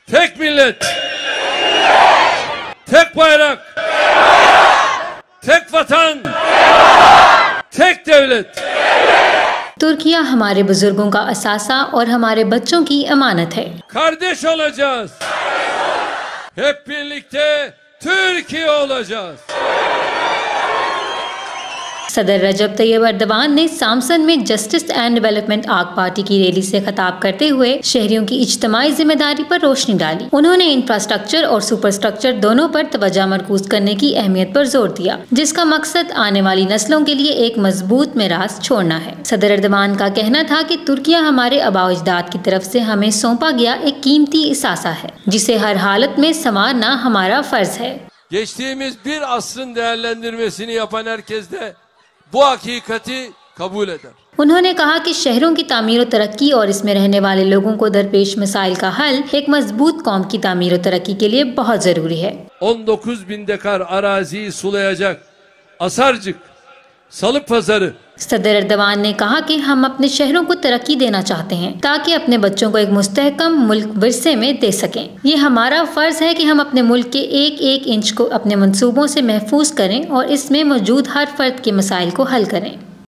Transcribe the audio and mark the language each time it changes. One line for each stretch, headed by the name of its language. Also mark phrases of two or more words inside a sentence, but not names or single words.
Turkish: tek millet, tek bayrak, tek vatan, tek devlet.
Urdu: ترکیہ ہمارے بزرگوں کا اثاثہ اور ہمارے بچوں کی امانت ہے.
Turkish: Kardeş olacağız. Hep birlikte Türkiye olacağız.
Urdu: صدر رجب طیب اردوان نے سامسن میں جسٹس اینڈ ڈیولپمنٹ آگ پارٹی کی ریلی سے خطاب کرتے ہوئے شہریوں کی اجتماعی ذمہ داری پر روشنی ڈالی. انہوں نے انفراسٹرکچر اور سپر اسٹرکچر دونوں پر توجہ مرکوز کرنے کی اہمیت پر زور دیا، جس کا مقصد آنے والی نسلوں کے لیے ایک مضبوط میراث چھوڑنا ہے. صدر اردوان کا کہنا تھا کہ ترکیہ ہمارے آباء و اجداد کی طرف سے ہمیں سونپا گیا ایک قیمتی اثاثہ ہے، جسے ہر حالت میں سنوارنا ہمارا فرض ہے.
Turkish: Geçtiğimiz bir asrın değerlendirmesini yapan herkes de bu hakikati kabul eder.
Urdu: انہوں نے کہا کہ شہروں کی تعمیر و ترقی اور اس میں رہنے والے لوگوں کو درپیش مسائل کا حل ایک مضبوط قوم کی تعمیر و ترقی کے لیے بہت ضروری ہے.
Turkish: 19.000 dekar araziyi sulayacak Asarcık, Salıkpazarı.
Urdu: صدر اردوان نے کہا کہ ہم اپنے شہروں کو ترقی دینا چاہتے ہیں تاکہ اپنے بچوں کو ایک مستحکم ملک ورثے میں دے سکیں. یہ ہمارا فرض ہے کہ ہم اپنے ملک کے ایک ایک انچ کو اپنے منصوبوں سے محفوظ کریں اور اس میں موجود ہر فرد کے مسائل کو حل کریں.